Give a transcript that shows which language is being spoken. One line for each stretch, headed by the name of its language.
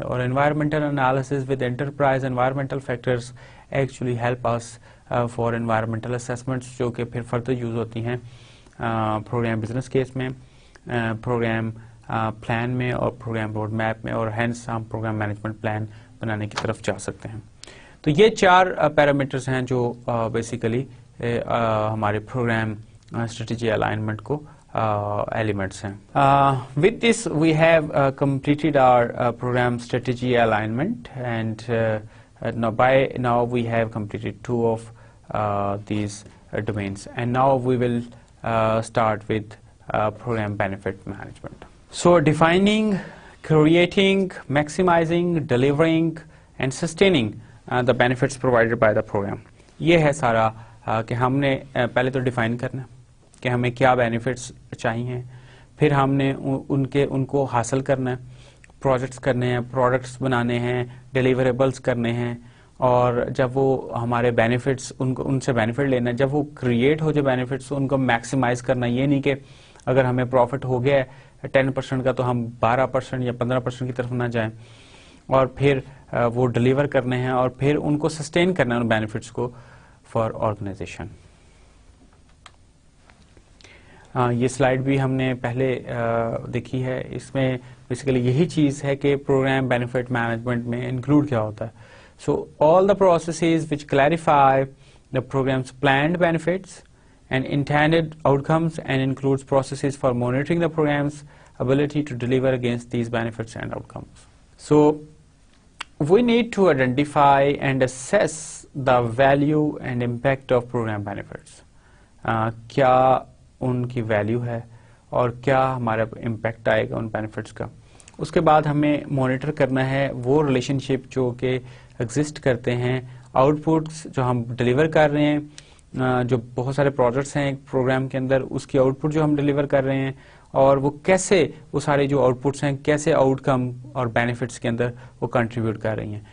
English: اور environmental analysis with enterprise environmental factors actually help us for environmental assessments,
Urdu: جو کہ پھر فردر یوز ہوتی ہیں پروگرام بزنس کیس میں, پروگرام پلان میں اور پروگرام روڈ میپ میں, اور ہینس ہم پروگرام مینجمنٹ پلان بنانے کی طرف جا سکتے ہیں. تو یہ 4 پیرامیٹرز ہیں جو بیسیکلی ہمارے پروگرام اسٹریٹجی الائنمنٹ کو elements ہیں.
English: With this we have completed our program strategy alignment, and now we have completed 2 of these domains, and now we will start with program benefit management. So defining, creating, maximizing, delivering and sustaining the benefits provided by the program.
Urdu: یہ ہے سارا کہ ہم نے پہلے تو define کرنا کہ ہمیں کیا بینیفٹس چاہیے، پھر ہم نے ان کو حاصل کرنا ہے، پروجیکٹس کرنے ہیں، پروڈکٹس بنانے ہیں، ڈیلیوریبلس کرنے ہیں، اور جب وہ ہمارے بینیفٹس ان سے بینیفٹ لینا ہے، جب وہ کریٹ ہو جائے بینیفٹس ان کو میکسیمائز کرنا. یہ نہیں کہ اگر ہمیں پروفٹ ہو گیا ہے 10% کا تو ہم 12% یا 15% کی طرف نہ جائیں، اور پھر وہ ڈلیور کرنے ہیں اور پھر ان کو سسٹین کرنا ہے ان بینیفٹس کو فار آرگنائزیشن. یہ سلائیڈ بھی ہم نے پہلے دیکھی ہے. اس میں بیسیکلی یہی چیز ہے کہ پروگرام بینیفٹ مینجمنٹ میں انکلوڈ کیا ہوتا ہے.
English: So all the processes which clarify the program's planned benefits and intended outcomes, and includes processes for monitoring the program's ability to deliver against these benefits and outcomes. So we need to identify and assess the value and impact of program benefits.
Urdu: کیا ان کی value ہے اور کیا ہمارا impact آئے گا ان benefits کا. اس کے بعد ہمیں مانیٹر کرنا ہے وہ ریلیشن شپ جو کہ ایگزسٹ کرتے ہیں، آؤٹ پٹس جو ہم ڈلیور کر رہے ہیں، جو بہت سارے پروجیکٹس ہیں ایک پروگرام کے اندر، اس کی آؤٹ پٹ جو ہم ڈلیور کر رہے ہیں، اور وہ کیسے وہ سارے جو آؤٹ پٹس ہیں کیسے آؤٹ کم اور بینیفٹس کے اندر وہ کنٹریبیوٹ کر رہی ہیں.